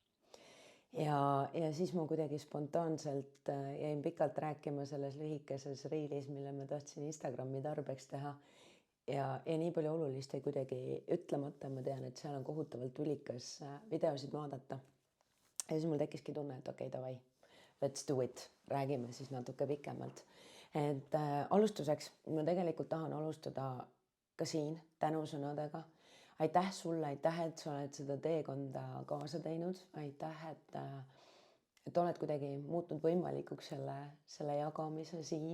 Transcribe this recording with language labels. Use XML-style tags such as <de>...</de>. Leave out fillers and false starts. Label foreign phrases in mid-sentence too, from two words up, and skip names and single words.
<et>Ja siis ma kuidagi spontaanselt jäin pikalt rääkima selles lühikeses reilis, mille ma tahtsin Instagrami tarbeks teha. Ja nii palju olulist ei kuidagi ütlemata, ma tean, et seal on kohutavalt tülikas videosid vaadata. Ja siis mul tekkiski tunne, et okei, davai,</et> <en>let's do it,</en> <et>räägime siis natuke pikemalt. Et alustuseks ma tegelikult tahan alustada ka siin tänusõnadega. Aitäh sulle, aitäh, et sa oled seda teekonda kaasa teinud. Aitäh, et oled kuidagi muutnud võimalikuks selle jagamise siin.</et>